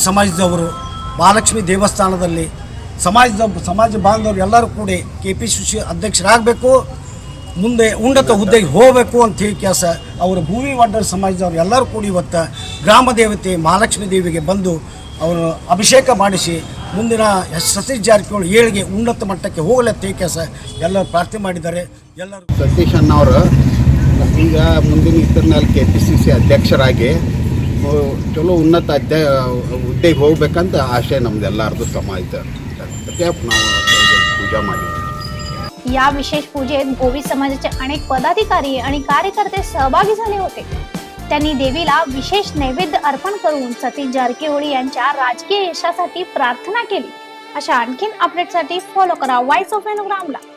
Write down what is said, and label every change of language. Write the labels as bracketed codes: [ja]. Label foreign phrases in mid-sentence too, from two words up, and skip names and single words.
[kn] ಸಮಾಜದವರು ಮಹಾಲಕ್ಷ್ಮಿ ದೇವಸ್ಥಾನದಲ್ಲಿ ಸಮಾಜ ಬಾಂಧವರು ಎಲ್ಲರೂ ಕೂಡಿ KPCC ಅಧ್ಯಕ್ಷರಾಗಬೇಕು, ಮುಂದೆ ಉನ್ನತ ಹುದ್ದೆಗೆ ಹೋಗಬೇಕು ಅಂತ ಹೇಳಿ ಕೆಲಸ ಅವರು ಭೂವಿ ವಡ್ಡರ್ ಸಮಾಜದವರು ಎಲ್ಲರೂ ಕೂಡಿ ಇವತ್ತು ಗ್ರಾಮ ದೇವತೆ ಮಹಾಲಕ್ಷ್ಮಿ ದೇವಿಗೆ ಬಂದು ಅವರು ಅಭಿಷೇಕ ಮಾಡಿಸಿ ಮುಂದಿನ ಸತೀಶ್ ಜಾರಕಿಹೊಳಿ ಏಳಿಗೆ ಉನ್ನತ ಮಟ್ಟಕ್ಕೆ ಹೋಗಲತ್ತೆ ಕೆಲಸ ಎಲ್ಲರೂ ಪ್ರಾರ್ಥನೆ ಮಾಡಿದ್ದಾರೆ। ಎಲ್ಲರೂ ಸತೀಶ್ ಅಣ್ಣವರು ಈಗ ಮುಂದಿನ ಇದರಲ್ಲಿ KPCC ಅಧ್ಯಕ್ಷರಾಗಿ ಚಲೋ ಉನ್ನತ ಹುದ್ದೆಗೆ ಹೋಗ್ಬೇಕಂತ ಆಶೆ ನಮ್ದೆಲ್ಲರದು ಸಮಾಜ ನಾವು पूजा ಮಾಡಿದ್ವಿ। [mr] या विशेष पूजेत भोवी समाजाचे अनेक पदाधिकारी आणि कार्यकर्ते सहभागी झाले होते। त्यांनी देवीला विशेष नैवेद्य अर्पण करून सतीश जारकीहोळी यांच्या राजकीय यशासाठी प्रार्थना केली। अशा आणखीन अपडेटसाठी फॉलो करा व्हॉइस ऑफ एलोग्रामला।